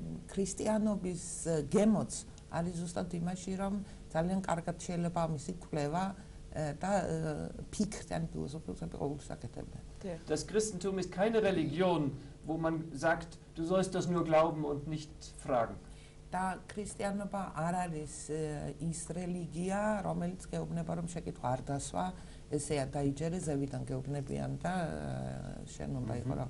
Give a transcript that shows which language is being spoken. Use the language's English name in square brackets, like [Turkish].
[Georgian] ქრისტიანობის გემოც არის ზუსტად იმაში, რომ ძალიან კარგად შეიძლება მისი კვლევა და ფიქრთან ფილოსოფიასთან ყოველთვის აკეთებდნენ. [German] Das Christentum ist keine Religion, wo man sagt, du sollst das nur glauben und nicht fragen. [Georgian] და ქრისტიანობა არ არის ის რელიგია, რომელიც გეუბნება, რომ შეკითხვა არ დასვა, ესეა დაიჯერე, ზევიდან გეუბნებიან და შენ უნდა იყო რა.